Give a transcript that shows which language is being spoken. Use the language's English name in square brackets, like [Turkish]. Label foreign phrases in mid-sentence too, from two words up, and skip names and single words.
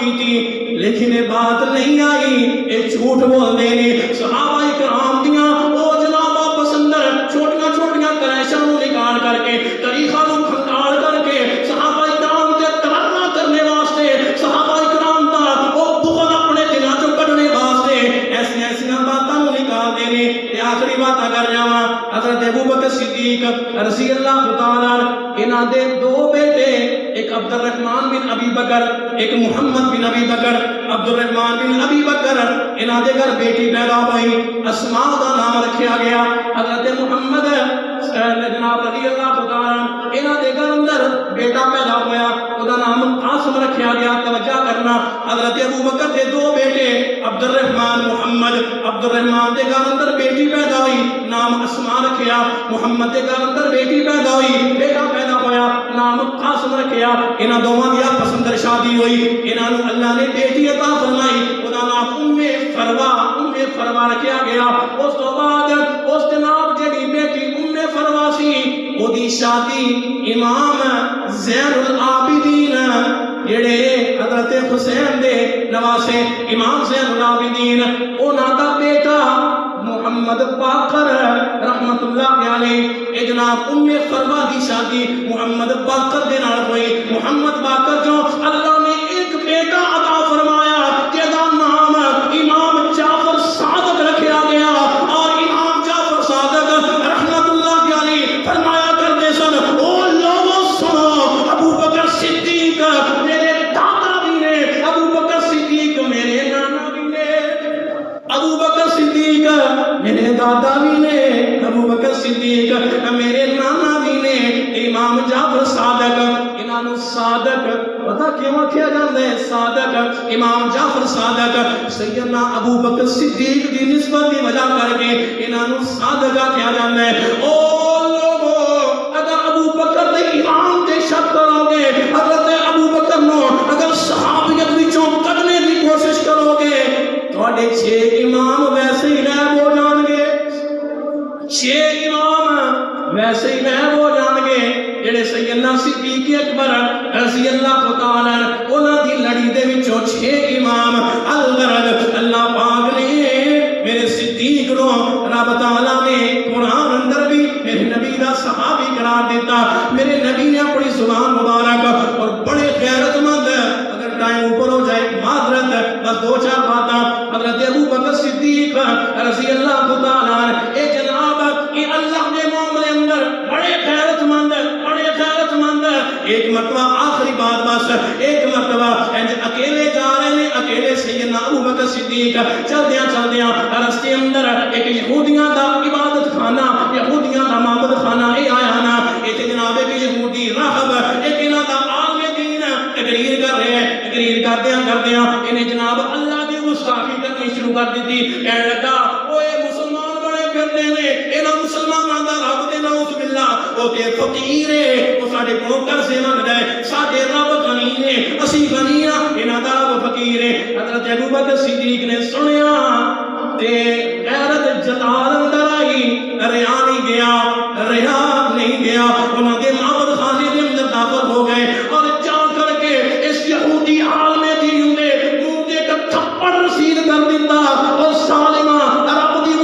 [Punjabi] کی تھی لیکن یہ بات نہیں آئی یہ جھوٹ بول دے نے صحابہ کرام دیاں او جناب آپس اندر چھوٹیاں چھوٹیاں کلیشاں نکال کر کے تاریخاں نو کھنگال کر کے صحابہ کرام تے تبرہ کرنے واسطے صحابہ کرام دا او بغض اپنے دلاں چوں کڈنے واسطے ایسی ایسیاں باتاں نکال دے نے تے آخری بات کر جاواں حضرت ابوبکر صدیق [Arabic] رضی اللہ تعالیٰ [Punjabi] انہاں دے 2 بیٹے ایک عبد الرحمن بن ابی بکر ایک محمد بن ابی بکر عبد الرحمن بن ابی بکر انہاں دے گھر بیٹی پیدا ہوئی اسماء دا نام رکھیا گیا حضرت محمد جناب [Arabic] رضی اللہ تعالیٰ [Punjabi] انہاں دے گھر اندر بیٹا پیدا ہویا او دا نام قاسم رکھیا گیا توجہ کرنا حضرت ابوبکر دے 2 بیٹے عبد الرحمن محمد عبد الرحمن دے گھر اندر بیٹی پیدا ہوئی نام اسماء رکھیا محمد دے گھر اندر بیٹی پیدا ہوئی بیٹا پیدا ہویا نام قاسم رکھیا انہاں دوواں دی آپس اندر شادی ہوئی انہاں نوں اللہ نے بیٹی عطا فرمائی او دا نام ام فروا رکھیا گیا اس تو بعد اس جناب جڑی بیٹی ام فروا سی او دی شادی امام زین العابدین جڑے حضرت حسین دے نواسے امام زین العابدین انہاں دا بیٹا محمد باقر [Arabic] رحمت اللہ علیہ [Punjabi] اے جناب ام فروا دی شادی محمد باقر دے نال ہوئی محمد باقر جو اللہ نے ایک بیٹا عطا فرمایا جدا نام امام جعفر صادق رکھیا گیا اور امام جعفر صادق [Arabic] رحمت اللہ علیہ [Punjabi] فرمایا کرتے سن او لوگوں سنو ابو بکر صدیق میرے دادا بھی نے ابو بکر صدیق میرے نانا بھی نے ابو بکر صدیق میرے دادا بھی نے ابو بکر صدیق میرے نانا بھی نے امام جعفر صادق انہاں نوں صادق پتہ کیوں آکھیا جاندا ہے صادق امام جعفر صادق سیدنا ابو بکر صدیق دی نسبت دی وجہ کر کے انہاں نوں صادق آکھیا جاندا ہے او لوگو اگر ابو بکر دے امام تے شک کرو گے حضرت ابو بکر نو اگر صحابیت وچوں کڈنے دی کوشش کرو گے تواڈے 6 امام ویسے ہی غائب ہو جان گے 6 امام ویسے ہی غائب ہو جان گے جڑے سیدنا صدیق اکبر [Arabic] رضی اللہ تعالیٰ [Punjabi] انہاں دی لڑی دے وچوں 6 امام الغرض اللہ پاک نے میرے صدیق نو رب تعالیٰ نے قرآن اندر بھی میرے نبی دا صحابی قرار دیتا میرے نبی نے اپنی زبان مبارک اور بڑے غیرت مند [Urdu] اگر ٹائم اوپر ہو جائے معذرت [Punjabi] بس 2-4 باتاں حضرت ابو بکر صدیق [Arabic] رضی اللہ تعالیٰ [Punjabi] اے جناب کہ اللہ نے معاملے اندر بڑے غیرت مند ایک مرتبہ آخری بات بس ایک مرتبہ [Urdu] اکیلے جا رہے ہیں [Punjabi] اکیلے سیدنا ابو بکر صدیق چلدیاں رستے اندر ایک یہودیاں دا عبادت خانہ یہودیاں دا معبد خانہ اے آیا نا ایک جناب ایک یہودی راہب ایک انہاں دا عالم دین [Urdu] تقریر کر رہے ہیں [Punjabi] تقریر کردیاں انہیں جناب اللہ دی گستاخی کرنی شروع کر دیتی کہنے لگا اوے مسلمان [Urdu] بڑے پھرتے ہیں [Punjabi] انہاں مسلماناں دا رب دے [Arabic] نعوذ باللہ [Punjabi] او تے فقیر ہے او ساڈے کولوں قرضے منگدا ہے ساڈے رب غنی نے اسی غنی ہاں انہاں دا رب فقیر ہے حضرت ابو بکر صدیق نے سنیا تے غیرت جلال اندر آئی ریا نہیں گیا انہاں دے معبد خانے دے اندر داخل ہو گئے اور جا کر کے اس یہودی عالم دین دے منہ تے ایک تھپڑ رسید کر دیتا اور سالمہ رب دی